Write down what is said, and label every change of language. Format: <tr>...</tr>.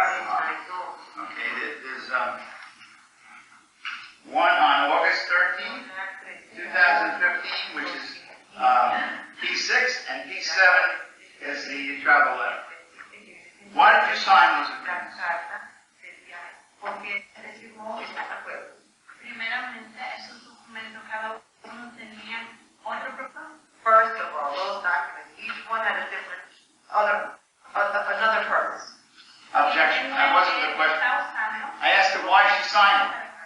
<en>Okay, there's one on August 13th, 2015, which is P6, and P7 is the travel letter. Why did you sign those agreements?</en> <es>Primeramente, esos documentos cada uno tenían otro propósito.</es> <en>First of all, those documents, each one had a different, another purpose. Objection. That wasn't the question. I asked her why she signed it.</en>